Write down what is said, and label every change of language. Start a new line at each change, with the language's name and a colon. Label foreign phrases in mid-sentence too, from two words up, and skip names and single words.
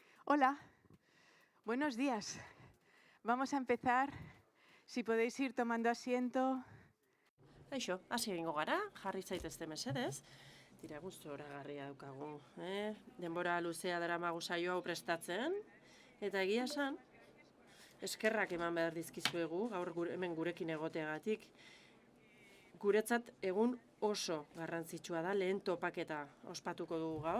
Spanish: Hola, buenos días. Vamos a empezar. Si podéis ir tomando asiento.
Basque: Aixo, hasi egingo gara, jarri zaitezte mesedez. Tira, guztu horagarria daukagu. Denbora luzea daramagu saio hau prestatzen. Eta egia esan, eskerrak eman behar dizkizuegu, gaur hemen gurekin egoteagatik. Guretzat egun oso garrantzitsua da, lehen topaketa ospatuko dugu gaur.